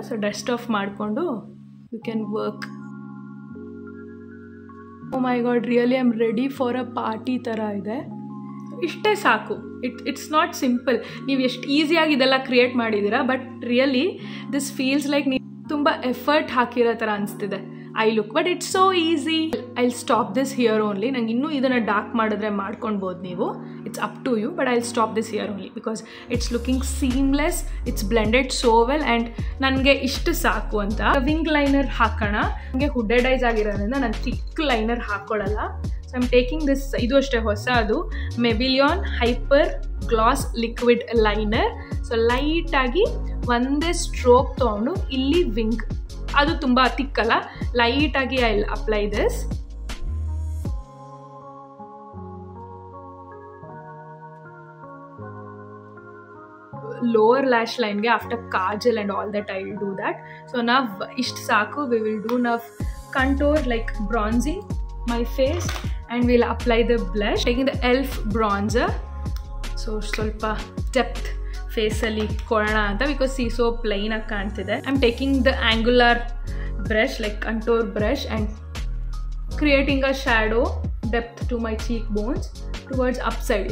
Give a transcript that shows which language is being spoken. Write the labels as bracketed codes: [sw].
[en] So dust off ಮಾಡ್ಕೊಂಡು you can work. Oh my god, really I'm ready for a party [kn] ತರ ಇದೆ. ಇಷ್ಟೇ ಸಾಕು. [en] It's not simple. [kn] ನೀವು ಎಷ್ಟು ಈಸಿಯಾಗಿ ಇದೆಲ್ಲ ಕ್ರಿಯೇಟ್ ಮಾಡಿದ್ದೀರಾ, [en] but really this feels like [kn] ನೀವು ತುಂಬ ಎಫರ್ಟ್ ಹಾಕಿರೋ ಥರ ಅನಿಸ್ತಿದೆ I look. [en] But it's so easy. I will stop this here only. [kn] ನಂಗೆ ಇನ್ನೂ ಇದನ್ನು ಡಾರ್ಕ್ ಮಾಡಿದ್ರೆ ಮಾಡ್ಕೊಳ್ಬೋದು ನೀವು. [en] It's up to you, but I will stop this here only because it's looking seamless. It's blended so well and [kn] ನನಗೆ ಇಷ್ಟು ಸಾಕು ಅಂತ. ವಿಂಗ್ ಲೈನರ್ ಹಾಕೋಣ. ನನಗೆ ಹುಡೆಡ್ ಐಸ್ ಆಗಿರೋದ್ರಿಂದ ನಾನು thick liner ಹಾಕ್ಕೊಳ್ಳಲ್ಲ. [en] So I'm taking this. [kn] ಇದು ಅಷ್ಟೇ ಹೊಸ, ಅದು ಮೆಬಿಲಿಯಾನ್ hyper glass liquid liner. So ಲೈಟಾಗಿ ಒಂದೇ ಸ್ಟ್ರೋಕ್ ತೊಗೊಂಡು ಇಲ್ಲಿ ವಿಂಗ್, ಅದು ತುಂಬ ತಿಕ್ಕಲ್ಲ, ಲೈಟಾಗಿ [en] I will apply this. Lower lash ಲೈನ್ಗೆ after kajal and all that I will do that. [kn] So ನಾವು ಇಷ್ಟು ಸಾಕು. [en] We will do ನಾವು contour like bronzing my face and we'll apply the blush taking the elf bronzer. So ಸ್ವಲ್ಪ depth face ಅಲ್ಲಿ ಕೊಡೋಣ ಅಂತ, because see so plain [kn] ಆಗಿ ಕಾಣ್ತಿದೆ. [en] I'm taking the angular brush like contour brush and creating a shadow depth to my cheekbones towards upside.